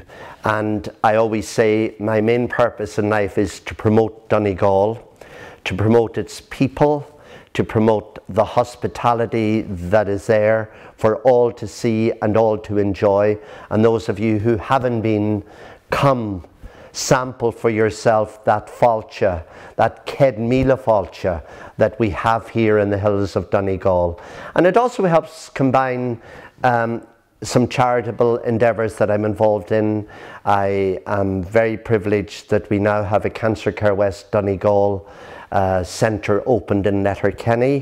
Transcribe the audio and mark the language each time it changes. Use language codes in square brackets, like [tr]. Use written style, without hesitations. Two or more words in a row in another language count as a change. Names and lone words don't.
[en] And I always say my main purpose in life is to promote Donegal, to promote its people, to promote the hospitality that is there for all to see and all to enjoy. And those of you who haven't been, come sample for yourself that fáilte, that [ga] ced míle fáilte [en] that we have here in the hills of Donegal. And it also helps combine some charitable endeavours that I'm involved in. I am very privileged that we now have a Cancer Care West Donegal centre opened in Letterkenny.